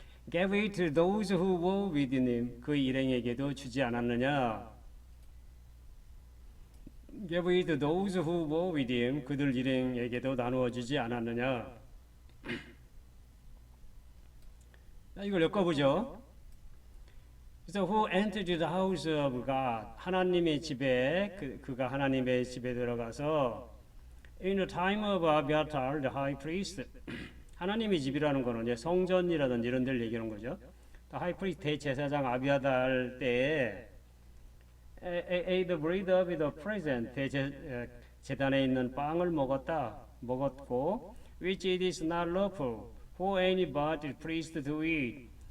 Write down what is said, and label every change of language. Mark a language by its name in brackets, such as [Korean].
[English] Gave it to those who were with him. [Korean] 그 일행에게도 주지 않았느냐? [English] Gave it to those who were with him. [Korean] 그들 일행에게도 나누어 주지 않았느냐? 이걸 엮어보죠. [English] 그래서 who entered the house of God. [Korean] 하나님의 집에 그가 하나님의 집에 들어가서 [English] in the time of Abiathar, the high priest. [Korean] 하나님의 집이라는 거는 이제 성전이라든지 이런 데를 얘기하는 거죠. [English] high priest [Korean] 대제사장 아비아달 때에 [English] ate the bread of the present. [Korean] 제단에 있는 빵을 먹었고 [English] which it is not lawful for any but the priest to eat.